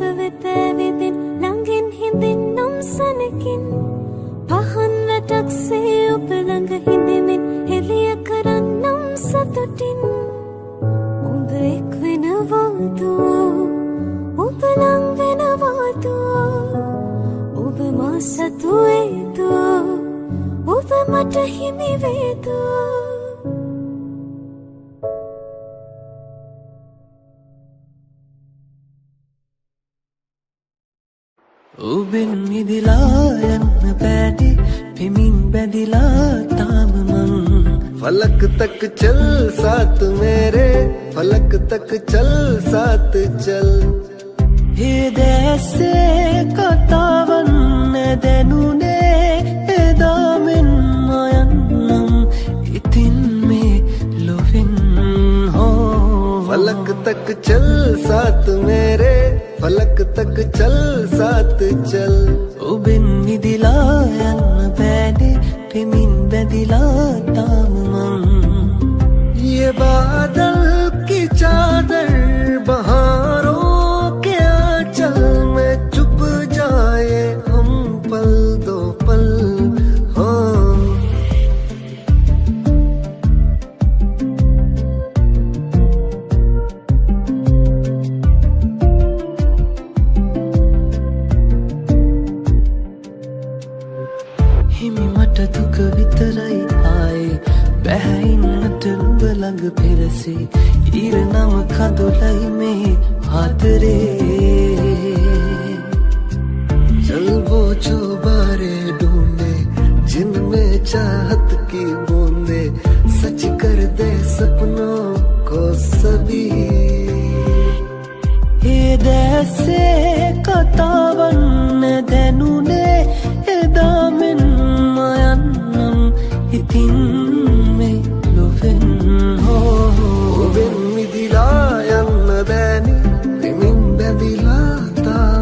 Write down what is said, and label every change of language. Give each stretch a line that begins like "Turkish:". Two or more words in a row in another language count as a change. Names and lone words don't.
Sinhala: වෙත ඇවිදින් ළඟින් හිඳින් නම් සනකින් පහන් වැටක්සේ ඔබ ළඟ හිඳෙමින් එළිය කරන්නම් සතුටින් ඔබ එක් වෙනවාදෝ ඔබ ලං වෙනවාදෝ ඔබ මා සතුවේදෝ ඔබ මට හිමි වේදෝ ඔබෙන් මිදිලා යන්න බැටි පෙමින් බැඳිලා තාම මං
Hindi: फलक तक चल साथ मेरे फलक तक चल साथ चल
Sinhala: ඒ දැසේ කතාවන් දැනුනේ එදා මෙන් මයන්නම් ඉතින් මේ ලොවෙන් හෝ
Hindi: फलक तक चल साथ मेरे फलक तक चल साथ चल
Sinhala: ඔබෙන් මිදිලා යන්න බැඩි පෙමින් බැඳිලා තාම මං
Hindi: ये बादल की चादर बहारों के आंचल में चुप जाए हम पल दो पल हाँ
Sinhala: හිමි මට දුක විතරයි ආයේ බැහැයින්නට නුඹ ළඟ පෙරසේ ඊර නම කඳුලයි මේ ආදරේ
Hindi: चल वो जो बारे ढूंढे जिनमें चाहत की बूंदे सच कर दे सपनों को सभी
Sinhala: ඒ දැසේ කතාවන් දැනුනේ එදා මෙන් මයන්නම් ඉතින් මේ ලොවෙන් හෝ ඔබෙන් මිදිලා යන්න බෑනි දෙමින් බැඳිලා